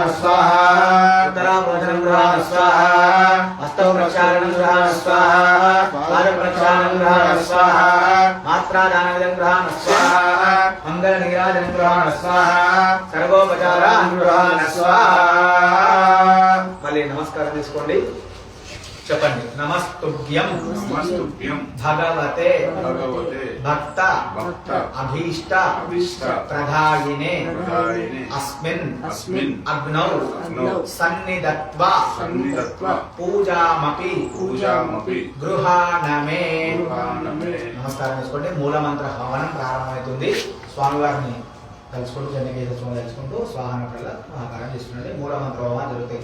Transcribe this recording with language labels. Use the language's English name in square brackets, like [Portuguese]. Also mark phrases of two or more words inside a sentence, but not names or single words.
[Sanskrit] स्वाहा उत्तराभोजनं गृहाण स्वाहा हस्तौ प्रक्षालनं गृहाण स्वाहा पादप्रक्षालनं गृहाण स्वाहा मात्रादानमिदं गृहाण स्वाहा मंगलनीराजनं गृहाण स्वाहा सर्वोपचारान् गृहाण स्वाहा మళ్ళీ [Telugu] నమస్కారం తీసుకోండి చెప్పండి [Sanskrit] నమస్తుభ్యం భగవతే భక్త అభీష్ట ప్రధాయినే అస్మిన్ అగ్నౌ సన్నిధత్వా పూజామపి గృహాణమే [Telugu] నమస్కారం చేసుకోండి మూలమంత్ర హవనం ప్రారంభమవుతుంది స్వామివారిని తలుచుకుంటూ జనకేశ్వరం తలుచుకుంటూ స్వాహన కళ్ళ మహాకారం చేసుకున్నట్టు మూలమంత్ర హోమాలు జరుగుతాయి.